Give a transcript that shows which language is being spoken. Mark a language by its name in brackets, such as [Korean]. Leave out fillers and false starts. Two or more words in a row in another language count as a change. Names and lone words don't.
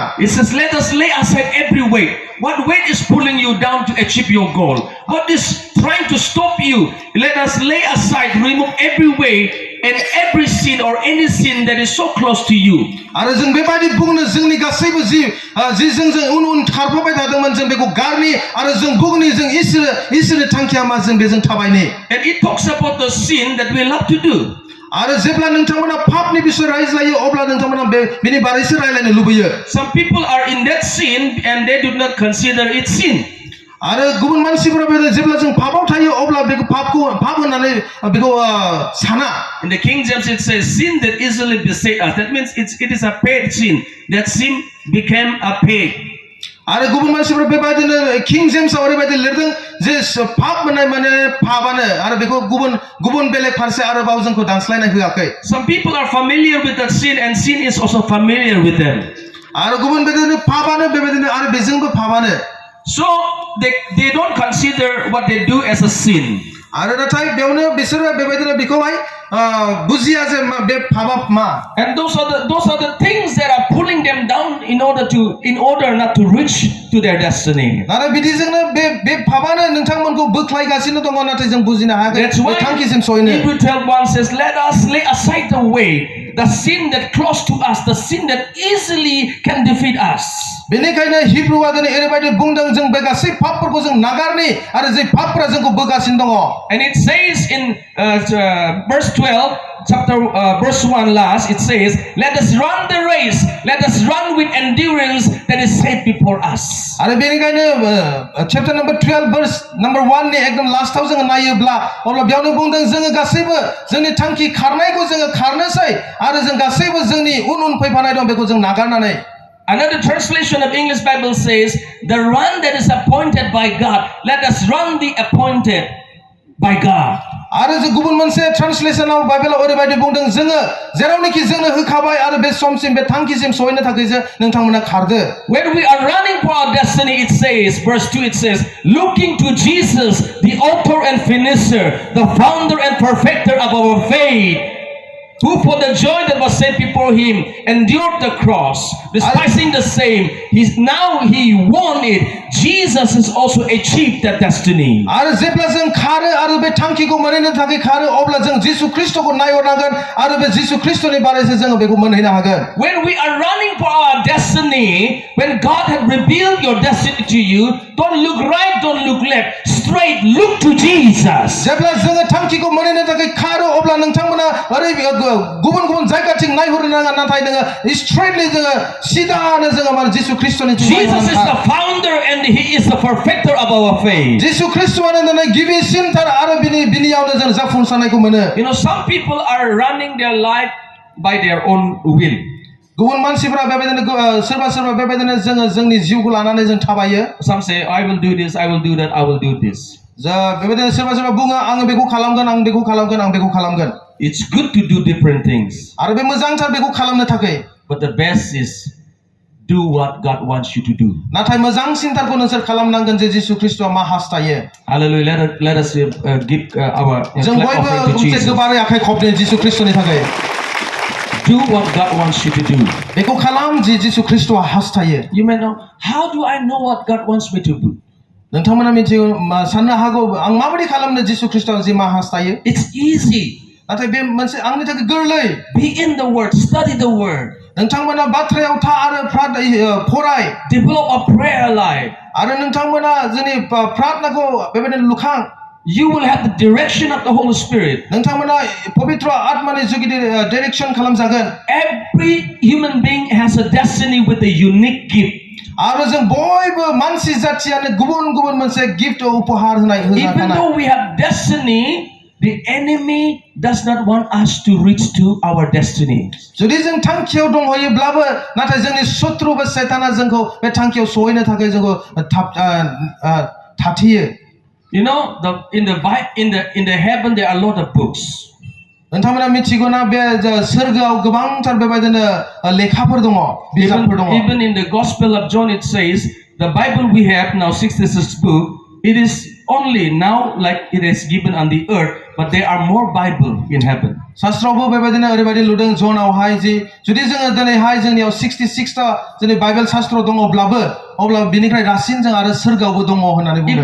[English] It says, let us lay aside every weight. What weight is pulling you down to achieve your goal? What is trying to stop you? Let us lay aside, remove every weight and every sin or any sin that is so close to you. [Bodo] आरो जों बेबायदि बुंनो जोंनि गासैबो जि जों उन खारफाबाय थादोंमोन जों बेखौ गारनि आरो जों बुंनि जों इसोरनि थांखिया मा जों बेजों थाबायनि [English] And it talks about the sin that we love to do. [Bodo] आरो जेब्ला नोंथांमोना पापनि बिषय रायज्लायो अब्ला नोंथांमोना बेनि बारैसो रायलायनो लुबैयो [English] Some people are in that sin and they do not consider it sin. [Bodo] आरो गुबुन मानसिफोरा जेब्ला जों पापाव थायो अब्ला बेखौ पाप होननानै बेखौ साना [English] In the King James it says sin that easily beset us. That means it is a paid sin. That sin became a paid. [Bodo] आरो गुबुन मानसिफोरा बेबायदिनो किं जेम्सआव ओरैबायदि लिरदों जे पाप मोननाय माने पापानो आरो बेखौ गुबुन बेलेग फारसे आरोबाव जोंखौ दानस्लायनाय होआखै [English] Some people are familiar with that sin and sin is also familiar with them. [Bodo] आरो गुबुन बेबायदिनो पापानो बेबायदिनो आरो बेजोंबो पापानो [English] So they don't consider what they do as a sin. [Bodo] आरो नाथाय बेयावनो बिसोरो बेबायदिनो बेखौहाय बुजिया जे बे भाबा मा [English] And those are the things that are pulling them down in order not to reach to their destiny. [Bodo] नाथाय बिदिजोंनो बे भाबानो नोंथांमोनखौ बोख्लायगासिनो दङ नाथाय जों बुजिनो हायाखै [English] That's [Bodo] बे [English] why [Bodo] थांखिसिम सहैनो [English] Hebrew 12:1 says, "Let us lay aside the way, the sin that close to us, the sin that easily can defeat us." [Bodo] बेनिखायनो हिब्रुआ दिनै ओरैबायदि बुंदों जों बे गासै पापफोरखौ जों नागारनि आरो जे पापफोरा जोंखौ बोगासिनो दङ [English] And it says in verse 12, verse 1 last, it says, "Let us run the race, let us run with endurance that is set before us." [Bodo] आरो बेनिखायनो [English] chapter number [Bodo] 12 [English] verse number [Bodo] 1 नि एकदम लास्टआव जों नायोब्ला अब्ला बेयावनो बुंदों जोङो गासैबो जोंनि थांखि खारनायखौ जोङो खारनोसै आरो जों गासैबो जोंनि उन फैफानाय दं बेखौ जों नागारनानै [English] Another translation of English Bible says, "The run that is appointed by God, let us run the appointed by God." [Bodo] आरो जों गुबुन मोनसे ट्रान्सलेशनाव बाइबेलाव ओरैबायदि बुंदों जोङो जेरावनोखि जोंनो होखाबाय आरो बे समसिम बे थांखिसिम सहैनो थाखाय जे नोंथांमोना खारदो [English] When we are running for our destiny, it says, verse 2, it says, "Looking to Jesus, the author and finisher, the founder and perfecter of our faith, who for the joy that was set before him endured the cross, despising the same. Now he won it. Jesus has also achieved that destiny." [Bodo] आरो जेब्ला जों खारो आरो बे थांखिखौ मोनहैनो थाखाय खारो अब्ला जों जिसु ख्रीष्टखौ नायहरनांगोन आरो बे जिसु ख्रीष्टनि बारैसो जोङो बेखौ मोनहैनो हागोन [English] When we are running for our destiny, when God has revealed your destiny to you, don't look right, don't look left, straight look to Jesus. [Bodo] जेब्ला जोङो थांखिखौ मोनहैनो थाखाय खारो अब्ला नोंथांमोना ओरै गुबुन नायगाथिं नायहरनो नाङा नाथाय नोङो स्ट्रेटलि जोङो सिदानो जोङो माने जिसु ख्रीष्टनि [English] Jesus is the founder and he is the perfecter of our faith. [Bodo] जिसु ख्रीष्टआनो दिनै गिबिसिनथार आरो बिनियावनो जों जाफुंसारनायखौ मोनो [English] You know, some people are running their life by their own will. [Bodo] गुबुन मानसिफोरा बेबायदिनो सोरबा बेबायदिनो जोङो जोंनि जिउखौ लानानै जों थाबायो [English] Some say, "I will do this, I will do that, I will do this." [Bodo] बेबायदिनो सोरबा बुङो आं बेखौ खालामगोन आं बेखौ खालामगोन आं बेखौ खालामगोन [English] It's good to do different things, [Bodo] आरो बे मोजांथार बेखौ खालामनो थाखाय [English] but the best is do what God wants you to do. [Bodo] नाथाय मोजांसिनथारखौ नोंसोर खालामनांगोन जे जिसु ख्रीष्टआ मा हास्थायो [English] Hallelujah. Let us give our [Bodo] जों [English] clap [Bodo] बयबो [English] offering to [Bodo] मोनसे [English] Jesus. [Bodo] गोबारै आखाइ खबनो जिसु ख्रीष्टनि थाखाय [English] Do what God wants you to do. [Bodo] बेखौ खालाम जे जिसु ख्रीष्टआ हास्थायो [English] You may know, how do I know what God wants me to do? [Bodo] नोंथांमोना मिथियो साननो हागौ आं माबायदि खालामनो जिसु ख्रीष्टआ जे मा हास्थायो [English] It's easy. [Bodo] नाथाय बे मोनसे आंनि थाखाय गोरलै [English] Be in the Word, study the Word, [Bodo] नोंथांमोना बाथ्रायाव था आरो फराय [English] develop a prayer life. [Bodo] आरो नोंथांमोना जोंनि प्रार्थनाखौ बेबायदिनो लुखां [English] You will have the direction of the Holy Spirit. [Bodo] नोंथांमोना पवित्र आत्मानि जुगिदि डाइरेक्सन खालामजागोन [English] Every human being has a destiny with a unique gift. [Bodo] आरो जों बयबो मानसि जाथियानो गुबुन मोनसे गिफ्ट उपहार होनाय [English] Even though we have destiny, the enemy does not want us to reach to our destiny. [Bodo] जुदि जों थांखियाव दंहैयोब्लाबो नाथाय जोंनि शत्रु बा शैताना जोंखौ बे थांखियाव सहैनो थाखाय जोंखौ थाथियो [English] You know, in the heaven there are a lot of books. [Bodo] नोंथांमोना मिथिगौ ना बे सोरगोआव गोबांथार बेबायदिनो लेखाफोर दङ बिजाबफोर दङ [English] Even in the Gospel of John it says the Bible we have now 66 book. It is only now like it is given on the earth, but there are more Bible in heaven. [Bodo] शास्त्रावबो बेबायदिनो ओरैबायदि लुदों जनावहाय जि जुदि जोङो दिनैहाय जोंनियाव 66 ता जोंनि बाइबेल शास्त्र दङब्लाबो अब्ला बिनिफ्राय रासिन जों आरो सोरगोआवबो दङ होननानै बुंदों